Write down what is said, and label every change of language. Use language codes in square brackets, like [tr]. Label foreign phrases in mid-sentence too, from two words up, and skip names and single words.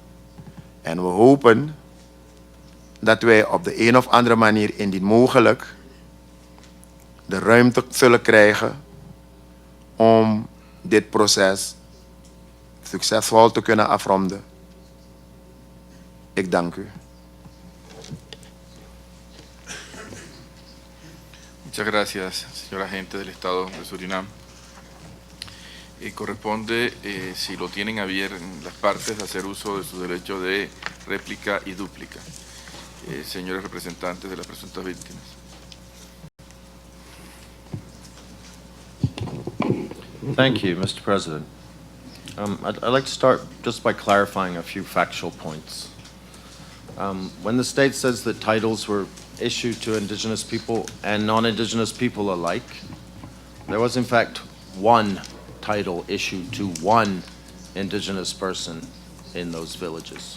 [nl] En we hopen dat wij op de een of andere manier, indien mogelijk, de ruimte zullen krijgen om dit proces succesvol te kunnen afronden. Ik dank u. [es] Muchas gracias, señor agente del Estado de Surinam. Corresponde, si lo tienen a bien las partes, hacer uso de su derecho de réplica y dúplica. Señores representantes de las presuntas víctimas. [en] Thank you, Mr. President. I'd like to start just by clarifying a few factual points. When the state says that titles were issued to indigenous people and non-indigenous people alike, there was in fact one title issued to one indigenous person in those villages.